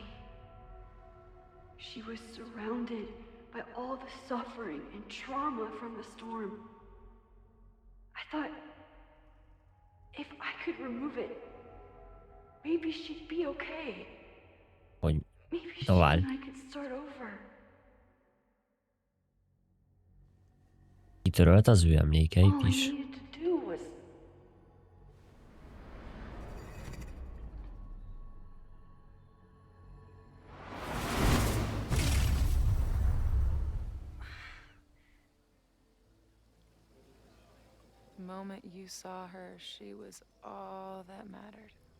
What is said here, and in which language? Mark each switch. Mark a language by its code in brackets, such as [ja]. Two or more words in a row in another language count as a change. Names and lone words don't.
[en] She was surrounded by all the suffering and trauma from the storm. I thought, if I could remove it, maybe she'd be okay. [hu] Hogy? [en] Maybe she [hu] Tovább. [en] and I could start over. [hu] Kitörölt az ő emlékeit [en] All I is. needed to do was The moment you saw her, she was all that mattered.